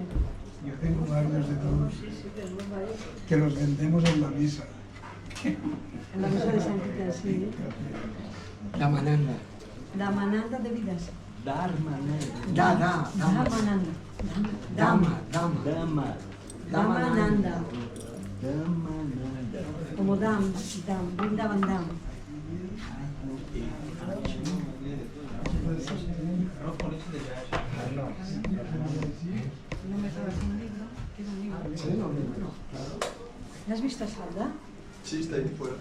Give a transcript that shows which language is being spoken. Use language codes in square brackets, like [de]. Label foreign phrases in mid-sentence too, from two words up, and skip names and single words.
[es] yo tengo varios de todos que los vendemos en la misa. En la misa de San Peter, sí. Damananda. Damananda de vidas. Dharmananda. Damananda. Dhamma. Damananda. Dhammananda. Como Dam, Vrindavan Dam. No me trabas un libro, quiero un libro. Sí, no, no. ¿La has visto a Salda? Sí, está ahí fuera.